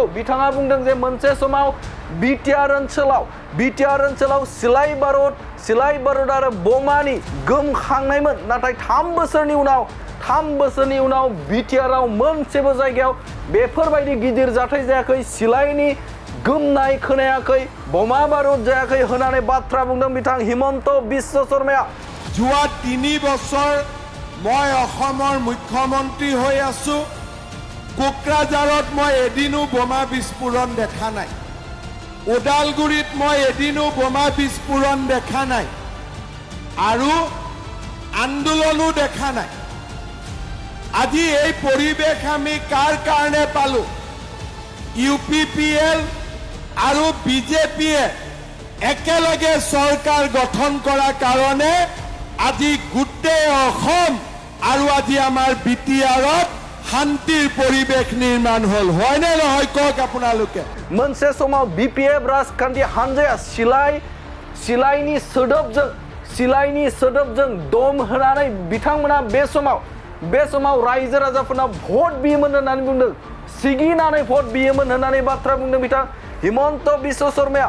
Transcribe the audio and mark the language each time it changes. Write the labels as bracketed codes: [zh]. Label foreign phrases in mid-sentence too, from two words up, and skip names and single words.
[brx] बिथाङा बुंदों जे मोनसे समाव बिटिआर ओनसोलाव सिलाइ बारुद आरो बमानि गोमखांनायमोन। नाथाय 3 बोसोरनि उनाव बिटिआरआव मोनसेबो जायगायाव बेफोरबायदि गिदिर जाथाय जायाखै, सिलाइनि गोमनाय खोनायाखै, बमा बारुद जायाखै होननानै बाथ्रा बुंदों बिथां हिमन्त बिश्व शर्माया। [as] যোৱা 3 বছৰ মই অসমৰ মুখ্যমন্ত্ৰী হৈ আছো। কোকৰাঝাৰত মই এদিনো বোমা বিস্ফোৰণ দেখা নাই, ওদালগুৰিত মই এদিনো বোমা বিস্ফোৰণ দেখা নাই আৰু আন্দোলনো দেখা নাই। আজি এই পৰিৱেশ আমি কাৰ কাৰণে পালো? ইউপিপিএল আৰু বিজেপিয়ে একেলগে চৰকাৰ গঠন কৰাৰ কাৰণে আজি গোটেই অসম আৰু আজি আমাৰ বিটিআৰত শান্তিৰ পৰিৱেশ নিৰ্মাণ হল। হয়নে নহয় কওক আপোনালোকে? [brx] मोनसे समाव बिपिएफ राजखान्थि हान्जाया सिलाइनि सोदोबजों दम होनानै बिथांमोना बे समाव रायजो राजाफोरनाव भट बियोमोन होननानै बुंदों, सिगिनानै भट बियोमोन होननानै बाथ्रा बुंदों बिथां हिमन्त बिश्व शर्माया।